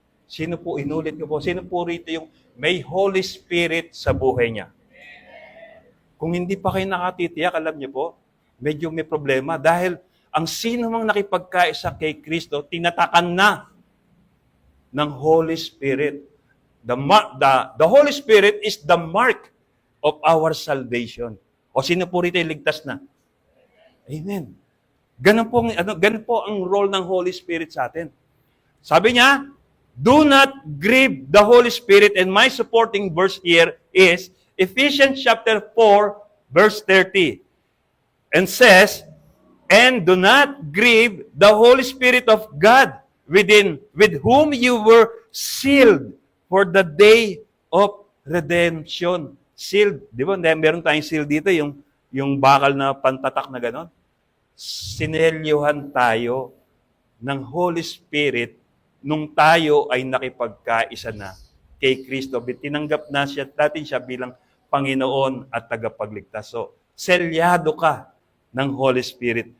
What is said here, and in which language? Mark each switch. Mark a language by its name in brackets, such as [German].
[Filipino] Sino po, inulit ko po, sino po rito yung may Holy Spirit sa buhay niya? Kung hindi pa kayo nakatitiyak, alam niyo po, medyo may problema dahil ang sino mang nakipagkaisa kay Kristo, tinatakan na ng Holy Spirit. [English] The Holy Spirit is the mark of our salvation. [Filipino] O sino po rito yung ligtas na? Amen. Ganun po ang role ng Holy Spirit sa atin. Sabi niya, [English] do not grieve the Holy Spirit. And my supporting verse here is Ephesians chapter 4, verse 30. And says, and do not grieve the Holy Spirit of God with whom you were sealed for the day of redemption. [Filipino] Sealed. Di ba? Meron tayong seal dito, yung bakal na pantatak na gano'n. Sinelyuhan tayo ng Holy Spirit nung tayo ay nakipagkaisa na kay Kristo. Tinanggap na natin siya bilang Panginoon at tagapagligtas. So, selyado ka ng Holy Spirit.